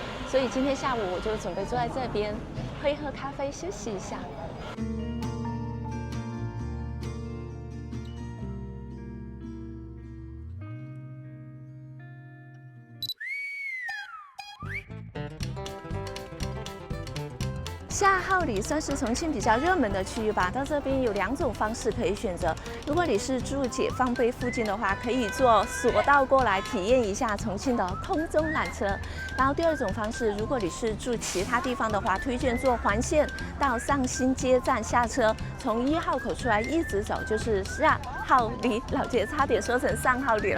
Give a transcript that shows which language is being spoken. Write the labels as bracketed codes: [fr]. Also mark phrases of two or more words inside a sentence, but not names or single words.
[zh] 所以今天下午我就準備坐在這邊喝一喝咖啡，休息一下。下号里算是重慶比較熱門的區域吧，到這邊有2種方式可以選擇。如果你是住解放碑附近的話，可以坐索道過來體驗一下重慶的空中纜車。然後第2種方式，如果你是住其他地方的話，推薦坐環線到上新街站下車，從1號口出來一直走就是下號里，老姐差點說成上號里了。